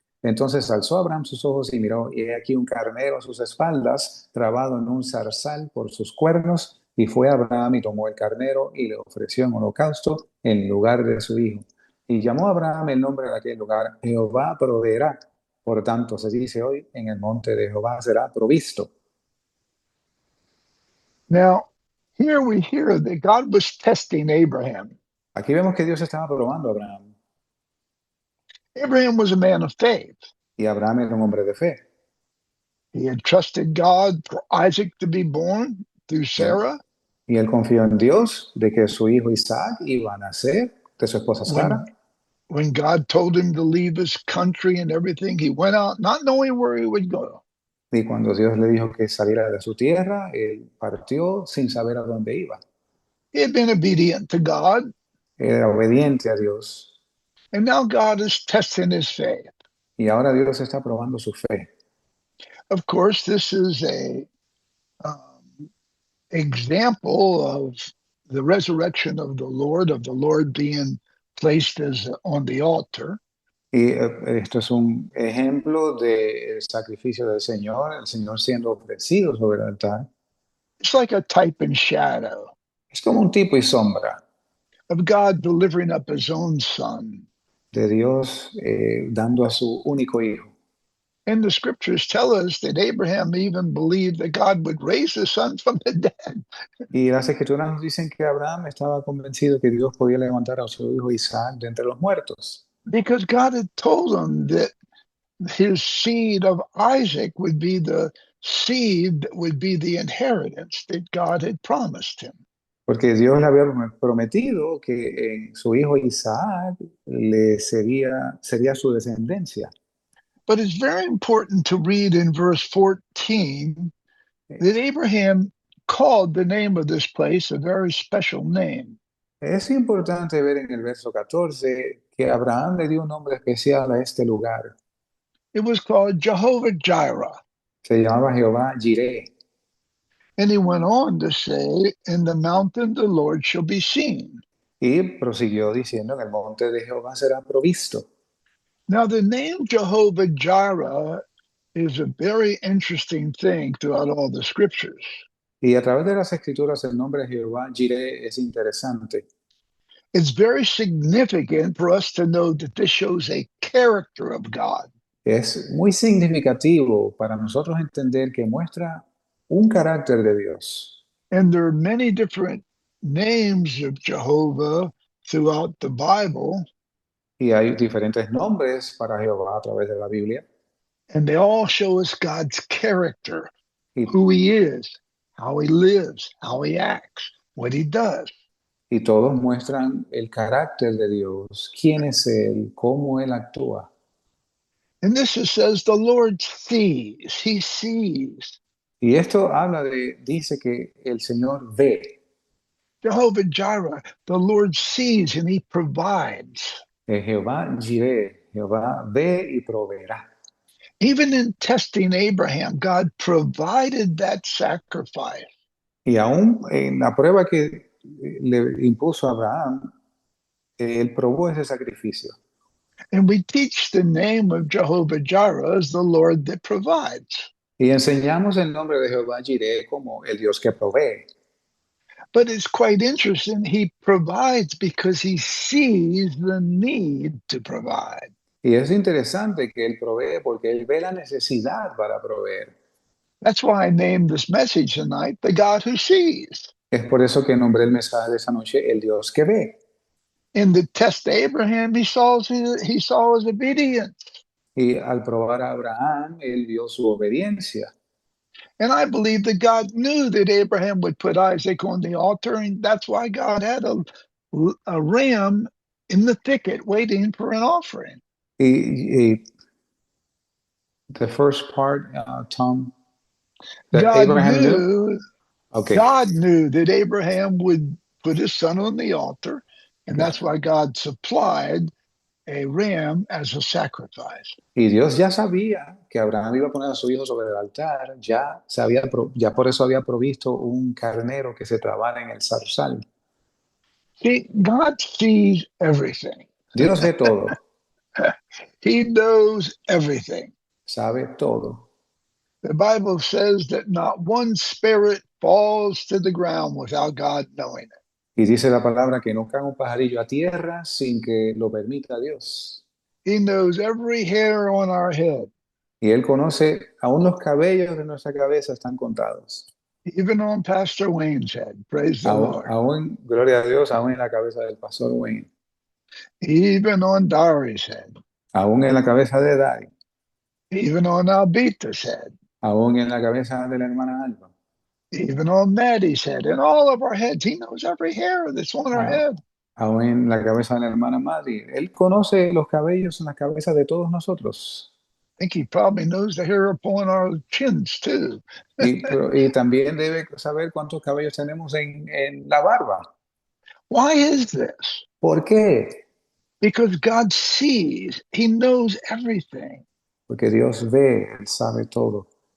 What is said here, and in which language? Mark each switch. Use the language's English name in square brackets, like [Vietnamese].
[Spanish] Entonces alzó Abraham sus ojos y miró, y he aquí un carnero a sus espaldas, trabado en un zarzal por sus cuernos, y fue Abraham y tomó el carnero y le ofreció en holocausto en lugar de su hijo. Y llamó a Abraham el nombre de aquel lugar, Jehová proveerá. Por tanto, se dice hoy, en el monte de Jehová será provisto. [English] Now, here we hear that God was testing Abraham. [Spanish] Aquí vemos que Dios estaba probando a Abraham, [English] Abraham was a man of faith. [Spanish] y Abraham era un hombre de fe. [English] He had trusted God for Isaac to be born through Sarah. [Spanish] Y él confió en Dios de que su hijo Isaac iba a nacer de su esposa Sara. [English] When God told him to leave his country and everything, he went out not knowing where he would go. [Spanish] Y cuando Dios le dijo que saliera de su tierra, él partió sin saber a dónde iba. [English] He had been obedient to God, [Spanish] Era obediente a Dios. [English] and now God is testing his faith. [Spanish] Y ahora Dios está probando su fe. [English] Of course, this is a example of the resurrection of the Lord being placed as on the altar. [Spanish] Y esto es un ejemplo del sacrificio del Señor, el Señor siendo ofrecido sobre el altar. [English] It's like a type and shadow. [Spanish] Es como un tipo y sombra [English] of God delivering up his own son. [Spanish] de Dios dando a su único hijo. [English] And the scriptures tell us that Abraham even believed that God would raise his son from the dead. [Spanish] Y las escrituras nos dicen que Abraham estaba convencido que Dios podía levantar a su hijo Isaac de entre los muertos. [English] Because God had told him that his seed of Isaac would be the seed that would be the inheritance that God had promised him. [Spanish] Porque Dios le había prometido que su hijo Isaac sería su descendencia. [English] But it's very important to read in verse 14 that Abraham called the name of this place a very special name. [Spanish] Es importante ver en el verso 14 que Abraham le dio un nombre especial a este lugar. [English] It was called Jehovah Jireh. [Spanish] Se llamaba Jehová Jireh. [English] And he went on to say, in the mountain the Lord shall be seen. [Spanish] Y prosiguió diciendo, en el monte de Jehová será provisto. [English] Now, the name Jehovah Jireh is a very interesting thing throughout all the scriptures. [Spanish] Y a través de las escrituras el nombre de Jehová Jireh es interesante. [English] It's very significant for us to know that this shows a character of God. [Spanish] Es muy significativo para nosotros entender que muestra un carácter de Dios. [English] And there are many different names of Jehovah throughout the Bible, [Spanish] Y hay diferentes nombres para Jehová a través de la Biblia. [English] and they all show us God's character, [Spanish] Y, [English] who he is, how he lives, how he acts, what he does. [Spanish] y todos muestran el carácter de Dios, quién es Él, cómo Él actúa. [English] And this it says the Lord sees, he sees. [Spanish] Y esto dice que el Señor ve. [English] Jehovah Jireh, the Lord sees and he provides. [Spanish] Jehová Jireh, Jehová ve y proveerá. [English] Even in testing Abraham, God provided that sacrifice. [Spanish] Y aún en la prueba que le impuso a Abraham, él probó ese sacrificio. [English] And we teach the name of Jehovah Jireh as the Lord that provides. [Spanish] Y enseñamos el nombre de Jehová Jireh como el Dios que provee. [English] But it's quite interesting. He provides because he sees the need to provide. [Spanish] Y es interesante que él provee porque él ve la necesidad para proveer. [English] That's why I named this message tonight, The God Who Sees. [Spanish] Es por eso que nombré el mensaje de esa noche, el Dios que ve. [English] In the test of Abraham, he saw his obedience. [Spanish] Y al probar a Abraham, él vio su obediencia. [English] And I believe that God knew that Abraham would put Isaac on the altar, and that's why God had a ram in the thicket waiting for an offering. Y the first part, Tom, that God Abraham knew. knew, Okay. God knew that Abraham would put his son on the altar, and Okay. that's why God supplied a ram as a sacrifice. [Spanish] Y Dios ya sabía que Abraham iba a poner a su hijo sobre el altar, ya por eso había provisto un carnero que se trabara en el zarzal. [English] See, God sees everything. [Spanish] Dios ve todo, [English] He knows everything. [Spanish] sabe todo. [English] The Bible says that not one spirit falls to the ground without God knowing it. [Spanish] Y dice la palabra que no cae un pajarillo a tierra sin que lo permita Dios. [English] He knows every hair on our head, [Spanish] Y Él conoce, aún los cabellos de nuestra cabeza están contados. [English] even on Pastor Wayne's head. Praise the Lord. [Spanish] Aún, gloria a Dios, aún en la cabeza del pastor Wayne. [English] Even on Dari's head. [Spanish] Aún en la cabeza de Dari. [English] Even on Albita's head. [Spanish] Aún en la cabeza de la hermana Alba. [English] Even on Maddie's head. And all of our heads. He knows every hair that's on our head. [Spanish] Aún en la cabeza de la hermana Maddy. Él conoce los cabellos en la cabeza de todos nosotros. [English] I think he probably knows the hair upon our chins too. [Spanish] Y también debe saber cuántos cabellos tenemos en la barba. [English] Why is this? [Spanish] ¿Por qué? [English] Because God sees. He knows everything. [Spanish] Porque Dios ve, Él sabe todo.